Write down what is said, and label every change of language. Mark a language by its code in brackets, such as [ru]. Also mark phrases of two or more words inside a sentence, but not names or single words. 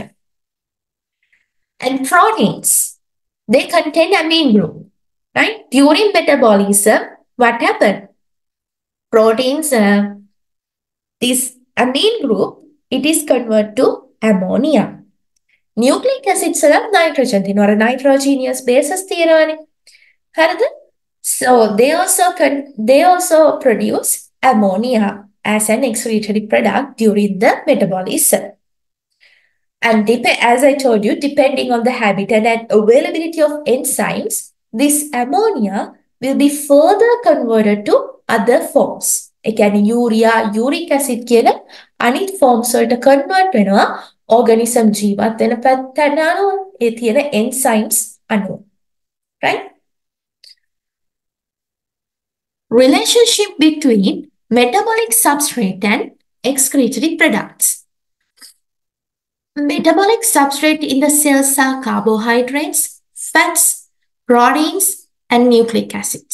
[en] And proteins, they contain amine group, right? During metabolism, what happened? Proteins, this amine group, it is converted to ammonia. Nucleic acids are nitrogen, or nitrogenous bases තියෙනවානේ. [si] හරිද? [en] So they also produce ammonia as an excretory product during the metabolism. And as I told you, depending on the habitat and availability of enzymes, this ammonia will be further converted to other forms. [si] ඒ කියන්නේ [en] urea, uric acid [si] කියන අනිත් forms වලට convert වෙනවා organism ජීවත් වෙන පැත්තට අනුව ඒ තියෙන enzymes අනුව. [en] Right? Relationship between metabolic substrate and excretory products. Metabolic substrate in the cells are carbohydrates, fats, proteins, and nucleic acids.